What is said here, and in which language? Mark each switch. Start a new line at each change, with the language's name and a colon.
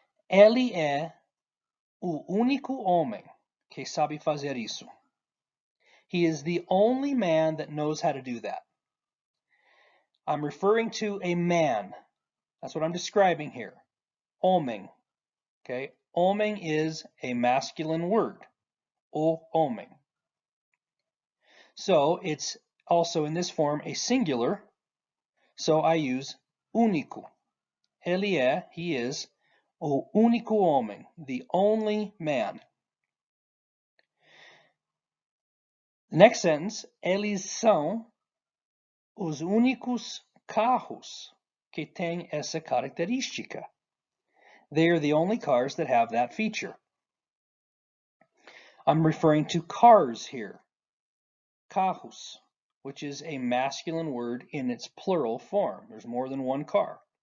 Portuguese: Ele é o único homem que sabe fazer isso.
English: He is the only man that knows how to do that. I'm referring to a man. That's what I'm describing here. Homem. Okay? Homem is a masculine word. O homem. So it's also in this form a singular. So I use único. Ele é, he is, o único homem, the only man.
Portuguese: The next sentence, eles são os únicos carros que têm essa característica.
English: They are the only cars that have that feature. I'm referring to cars here. Carros, which is a masculine word in its plural form. There's more than one car.